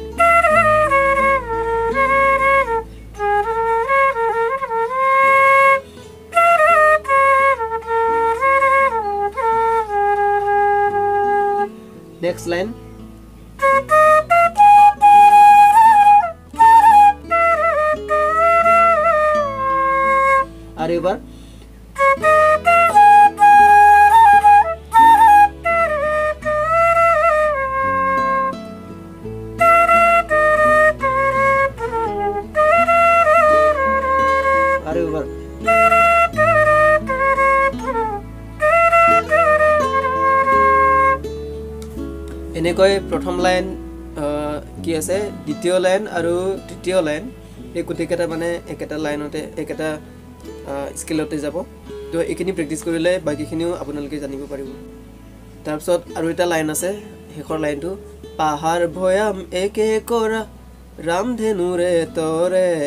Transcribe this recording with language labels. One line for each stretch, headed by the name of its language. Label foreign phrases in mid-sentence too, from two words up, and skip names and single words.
English: next line
Hindi: अरे बार अरे बार
Assamese: এনেকৈ প্ৰথম লাইন কি আছে দ্বিতীয় লাইন আৰু তৃতীয় লাইন এই গুটেকেটা মানে একেটা লাইনতে একেটা স্কেলতে যাব তো এইখিনি প্ৰেক্টিস কৰিলে বাকিখিনিও আপোনালোকে জানিব পাৰিব তাৰ পিছত আৰু এটা লাইন আছে হেকৰ লাইনটো পাহাৰ ভয়াম একে কৰা ৰামধেনুৰে তৰে